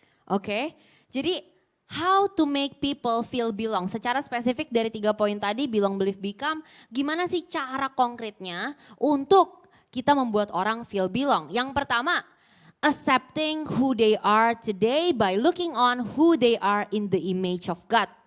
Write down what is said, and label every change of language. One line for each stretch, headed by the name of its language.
Indonesian: Oke, jadi
English: how to make people feel belong.
Indonesian: Secara spesifik dari 3 poin tadi,
English: belong, believe, become.
Indonesian: Gimana sih cara konkretnya untuk kita membuat orang
English: feel belong?
Indonesian: Yang pertama,
English: accepting who they are today by looking on who they are in the image of God.